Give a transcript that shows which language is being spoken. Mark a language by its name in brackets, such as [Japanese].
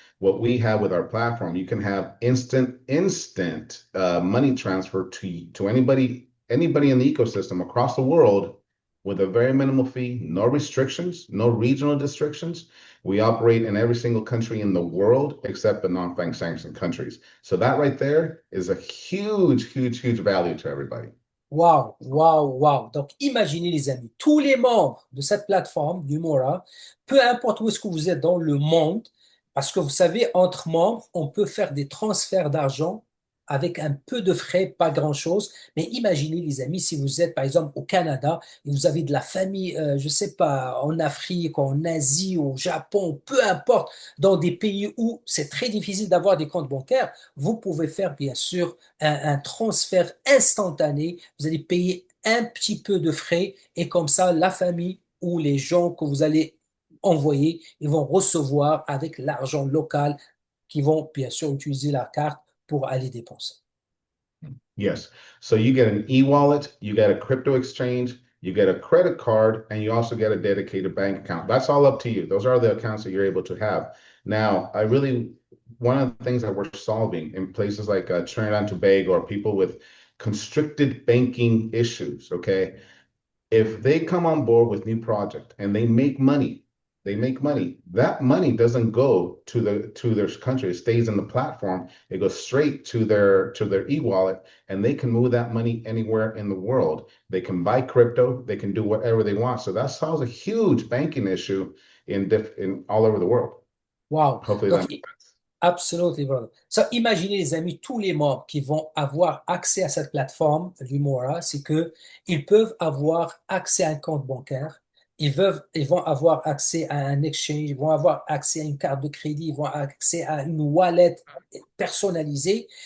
[English] What we have with our platform, you can have instant money transfer to anybody in the ecosystem across the world with a very minimal fee, no restrictions, no regional restrictions. We operate in every single country in the world except the non-bank sanctioned countries. So that right there is a huge, huge, huge value to everybody. [French] Waouh, waouh, waouh. Donc, imaginez, les amis, tous les membres de cette plateforme, du Mora, peu importe où est-ce que vous êtes dans le monde, parce que vous savez, entre membres, on peut faire des transferts d'argent avec un peu de frais, pas grand-chose. Mais imaginez, les amis, si vous êtes, par exemple, au Canada et vous avez de la famille, je sais pas, en Afrique, en Asie, au Japon, peu importe, dans des pays où c'est très difficile d'avoir des comptes bancaires, vous pouvez faire, bien sûr, un transfert instantané. Vous allez payer un petit peu de frais et comme ça, la famille ou les gens que vous allez envoyer, ils vont recevoir avec l'argent local qui vont bien sûr utiliser la carte pour aller dépenser. [English] Yes. So you get an e-wallet, you get a crypto exchange, you get a credit card, and you also get a dedicated bank account. That's all up to you. Those are the accounts that you're able to have. Now, one of the things that we're solving in places like Trinidad and Tobago or people with constricted banking issues, okay? If they come on board with new project and they make money. That money doesn't go to their country. It stays in the platform. It goes straight to their e-wallet, and they can move that money anywhere in the world. They can buy crypto. They can do whatever they want. So that solves a huge banking issue in all over the world. Wow. Hopefully [French] Donc, [English] that makes sense. absolutely, brother. [French] Ça, imaginez, les amis, tous les membres qui vont avoir accès à cette plateforme, Lumora, c'est que ils peuvent avoir accès à un compte bancaire, Ils vont avoir accès à un exchange, ils vont avoir accès à une carte de crédit, ils vont avoir accès à une wallet personnalisée.